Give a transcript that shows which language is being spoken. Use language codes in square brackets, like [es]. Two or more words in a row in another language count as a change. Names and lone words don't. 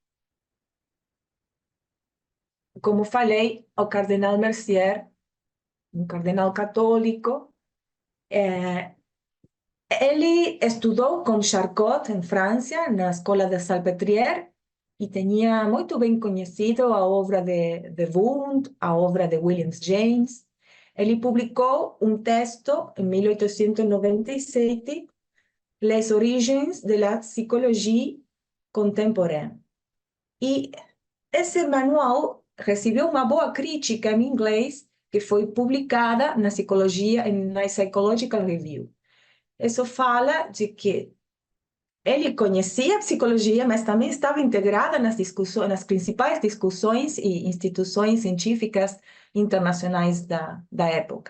[pt] Como falei, o cardenal Mercier, um cardenal católico, ele estudou com Charcot, em França, na Escola de Salpêtrière, e tinha muito bem conhecido a obra de Wundt, a obra de William James. Ele publicou um texto, em 1897, Les origines de la psychologie contemporaine. E esse manual recebeu uma boa crítica em inglês, que foi publicada na Psychological Review. Isso fala de que ele conhecia a psicologia, mas também estava integrada nas discussões, nas principais discussões e instituições científicas internacionais da época.